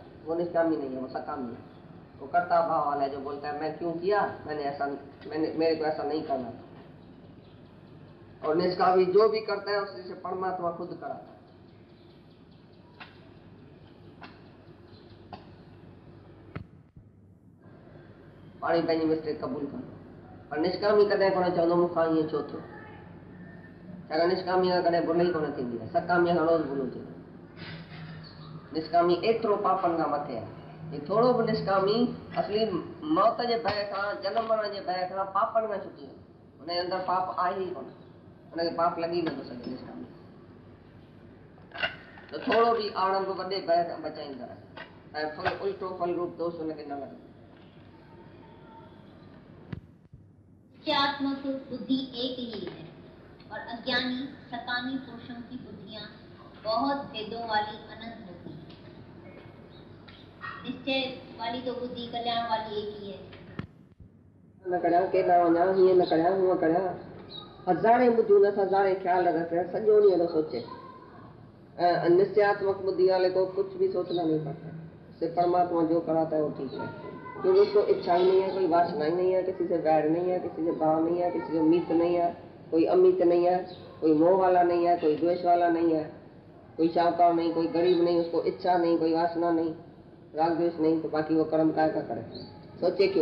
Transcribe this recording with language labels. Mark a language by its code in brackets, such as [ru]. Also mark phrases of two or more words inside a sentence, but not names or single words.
[hi] वो निष्कामी नहीं है, वो सकामी है। वो कर्ता भाव वाला है जो बोलता है मैं क्यों किया, मेरे को ऐसा नहीं करना था। और निष्कामी जो भी करता है उससे परमात्मा खुद कराता है। [sd] पानी पंहिंजी मिस्टेक कबूल कर, पर निष्कामी कॾहिं कोन चवंदो मूंखां ईअं छो थियो। छाकाणि निष्कामी खां कॾहिं भुल ई कोन थींदी आहे, सकामीअ खां रोज़ भुलूं थींदियूं। निष्कामी एतिरो पापनि खां मथे आहे, थोरो बि निष्कामी असली मौत जे भय खां, जनम मरण जे भय खां, पापनि खां छुटी वेंदो। हुनजे अंदरि पाप आहे ई कोन, हुनखे पाप लॻी नथो सघे निष्कामी। त थोरो बि आरंभ वॾे भय खां बचाईंदा ऐं फल उल्टो फल रूप दोष हुनखे न लॻे। [hi] निश्चयात्मक बुद्धि एक ही है और अज्ञानी सकामी पुरुषों की बुद्धियां बहुत भेदों वाली अनंत होती है। निश्चय वाली तो बुद्धि कल्याण वाली एक ही है। [sd] न करिया केॾा वञा, हीअं न करिया, हूअं करिया, हज़ारे बुद्धियूं अथसि, हज़ारे ख्याल अथसि, सॼो ॾींहुं थो सोचे। [hi] निश्चयात्मक बुद्धि वाले को कुछ भी सोचना नहीं पड़ता, सिर्फ परमात्मा जो कराता है वो ठीक है, क्योंकि उसको इच्छा ही नहीं है, कोई वासना ही नहीं है, किसी से वैर नहीं है, किसी से भाव नहीं है, किसी से मीत नहीं है, कोई अमित नहीं है, कोई मोह वाला नहीं है, कोई द्वेष वाला नहीं है, कोई शाहूकार नहीं, कोई गरीब नहीं, उसको इच्छा नहीं, कोई वासना नहीं, राग द्वेष नहीं, तो बाकी वो कर्म काय का करे, सोचे क्यों।